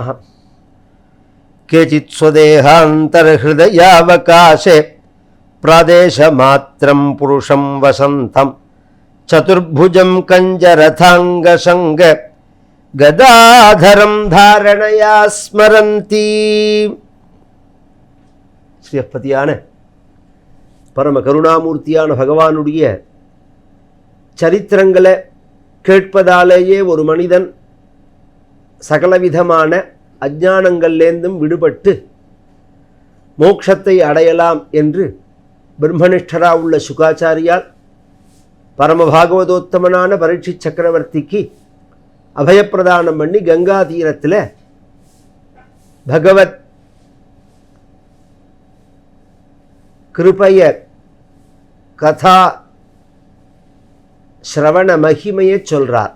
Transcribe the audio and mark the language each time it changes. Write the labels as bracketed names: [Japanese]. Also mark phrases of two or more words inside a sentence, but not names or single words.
[Sanskrit] केचित् स्वदेहान्तर्हृदयावकाशे प्रादेशमात्रं पुरुषं वसन्तं चतुर्भुजं कञ्जरथाङ्गशङ्ग गदाधरं धारणया स्मरन्ति। [Tamil] ஸ்ரீயப்பதியான பரம கருணாமூர்த்தியான பகவானுடைய சரித்திரங்களை கேட்பதாலேயே ஒரு மனிதன் சகலவிதமான அஞ்ஞானங்கள்லேருந்தும் விடுபட்டு மோட்சத்தை அடையலாம் என்று பிரம்மனிஷ்டரா உள்ள சுகாச்சாரியால் பரமபாகவதோத்தமனான பரீட்சித் சக்கரவர்த்திக்கு அபயப்பிரதானம் பண்ணி கங்கா தீரத்தில் பகவத் கிருபைய கதா ஸ்ரவண மகிமையை சொல்றார்.